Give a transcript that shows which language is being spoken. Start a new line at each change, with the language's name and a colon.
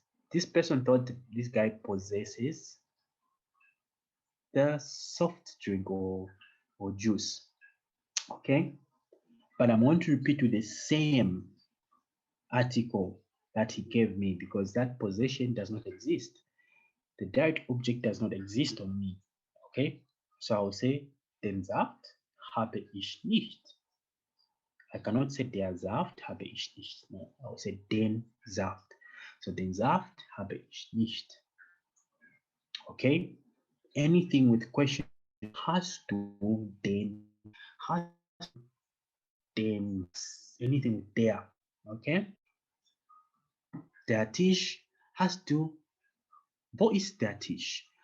English: This person thought this guy possesses the soft drink or juice. Okay? But I'm going to repeat with the same article that he gave me because that possession does not exist. The direct object does not exist on me. Okay?
German: So I will say, den Saft habe ich nicht.
English: I cannot say
German: der Saft habe ich nicht.
English: No, I will say
German: den Saft. So den Saft habe ich nicht.
English: Okay? Anything with question has to den, has to den, anything there. Okay?
German: Der Tisch
English: has to,
German: wo ist der Tisch?